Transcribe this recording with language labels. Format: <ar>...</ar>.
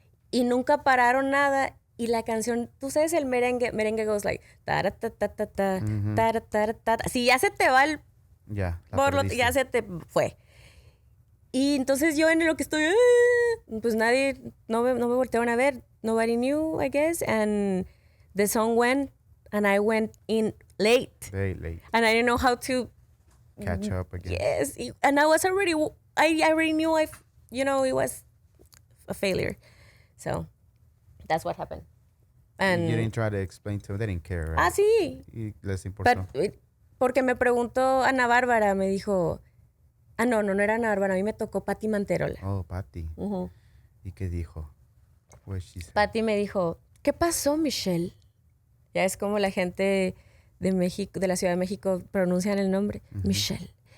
<es>Y nunca pararon nada. Y la canción, tú sabes, el merengue</es> <en>goes like,</en> <es>ta-ra-ta-ta-ta-ta, ta-ra-ta-ta-ta. Si ya se te va el borlo, ya se te fue. Y entonces yo en lo que estoy, pues nadie, no me voltearon a ver.</es> <en>Nobody knew, I guess. And the song went, and I went in late. Very late. And I didn't know how to catch up again. Yes. And I was already, I already knew it was a failure. So that's what happened. And you didn't try to explain to them. They didn't care, right?</en> <es>Sí. Y les importó. Porque me preguntó Ana Bárbara, me dijo, no era Ana Bárbara, a mí me tocó Patti Manterola. Oh, Patti. ¿Y qué dijo? Patti me dijo, ¿qué pasó, Michelle? Ya es como la gente de México, de la Ciudad de México, pronuncian el nombre, Michelle.</es>